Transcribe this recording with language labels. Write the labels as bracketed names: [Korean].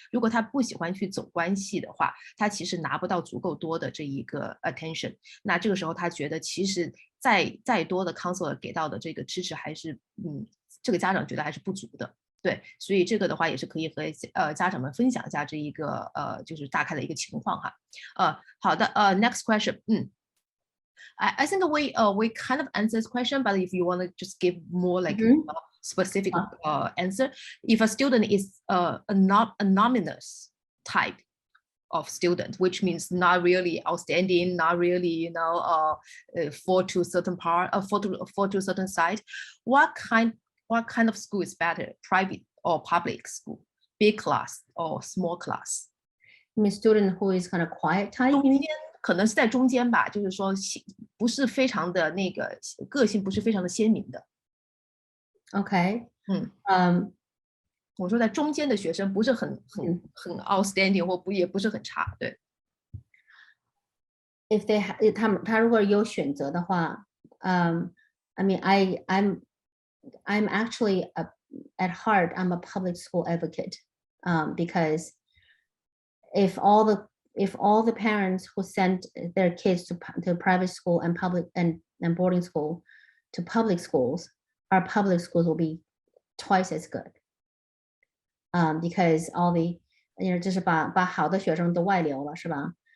[Chinese] 如果他不喜欢去走关系的话，他其实拿不到足够多的这一个 attention。那这个时候他觉得其实再多的 counselor 给到的这个支持还是这个家长觉得还是不足的。对，所以这个的话也是可以和家长们分享一下这一个就是大概的一个情况哈。好的， [English] next question， I think we kind of answered this question, but if you want to just give more like specific answer, if a student is a anonymous type of student, which means not really outstanding, not really fall to certain certain side, what kind of school is better, private or public school, big class or small class? I mean, student who is kind of quiet type? [Chinese] 中间可能是在中间吧，就是说不是非常的那个个性不是非常的鲜明的。 [English] OK， [Chinese] 我说在中间的学生不是很 outstanding 或也不是很差，对。 [English] If [Chinese] 他如果有选择的话， [English] I mean I'm actually at heart I'm a public school advocate, because if all the parents who send their kids to private school and public and boarding school to public schools, our public schools will be twice as good, because all the [Chinese] 就是把好的学生都外流了，是吧？